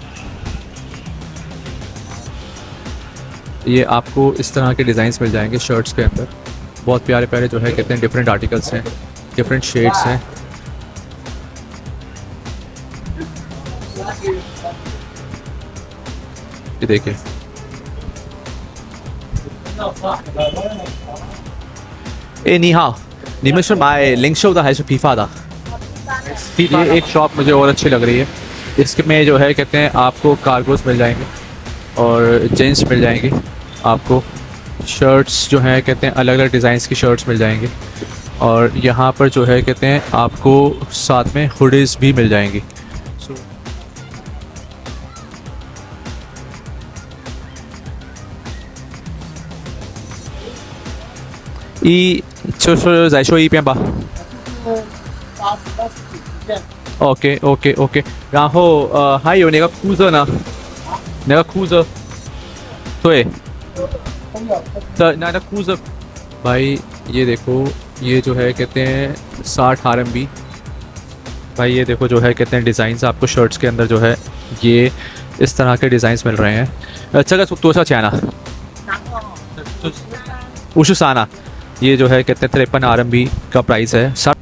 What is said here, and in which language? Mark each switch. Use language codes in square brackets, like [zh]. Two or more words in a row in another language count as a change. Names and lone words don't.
[hi] ये आपको इस तरह के डिज़ाइंस मिल जाएंगे शर्ट्स के अंदर, बहुत प्यारे प्यारे जो है कहते हैं [en] different articles [hi] हैं, [en] different shades [hi] हैं। ये देखिए, ए [zh] 你好, 你们是买零售的还是批发的？ [hi] ये एक शॉप मुझे और अच्छी लग रही है। इसमें जो है कहते हैं आपको कार्गोस मिल जाएंगे और जीन्स मिल जाएंगे, आपको शर्ट्स जो है कहते हैं अलग अलग डिज़ाइंस की शर्ट्स मिल जाएंगी, और यहाँ पर जो है कहते हैं आपको साथ में हुडीज़ भी मिल जाएंगी। [zh] ई 就是再说一遍吧。 [en] OK OK OK， [zh] 然后还有那个裤子呢，那个裤子，对的，那裤子 [hi] भाई ये देखो, ये जो है कहते हैं 60 RMB। भाई ये देखो जो है कहते हैं डिज़ाइंस आपको शर्ट्स के अंदर जो है ये इस तरह के डिज़ाइंस मिल रहे हैं। अच्छा का तो सा चाइना उशाना, ये जो है कहते हैं 53 RMB का प्राइस है।